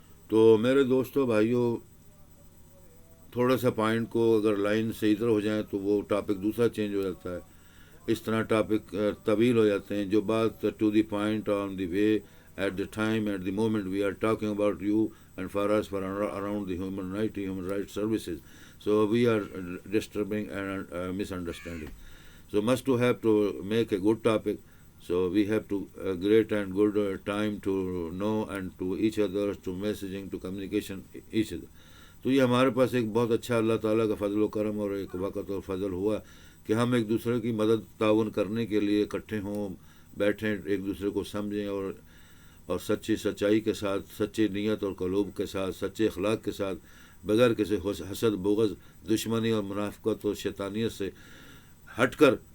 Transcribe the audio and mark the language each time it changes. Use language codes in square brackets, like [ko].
[ur] تو میرے دوستوں، بھائیوں، تھوڑا سا پوائنٹ کو اگر لائن سے ادھر ہو جائیں تو وہ ٹاپک دوسرا چینج ہو جاتا ہے. اس طرح ٹاپک طویل ہو جاتے ہیں. جو بات [en] To the point, on the way, at the time, at the moment we are talking about you and for us for around the human rights services. So we are disturbing and misunderstanding. So must to have to make a good topic. So we have to great and good time to know and to each other, to messaging, to communication each other. [ur] تو یہ ہمارے پاس ایک بہت اچھا اللہ تعالیٰ کا فضل و کرم اور ایک وقت اور فضل ہوا کہ ہم ایک دوسرے کی مدد تعاون کرنے کے لیے اکٹھے ہوں، بیٹھیں، ایک دوسرے کو سمجھیں اور سچائی کے ساتھ، سچی نیت اور قلوب کے ساتھ، سچے اخلاق کے ساتھ، بغیر کسی حسد، بغض، دشمنی اور منافقت اور شیطانیت سے ہٹ کر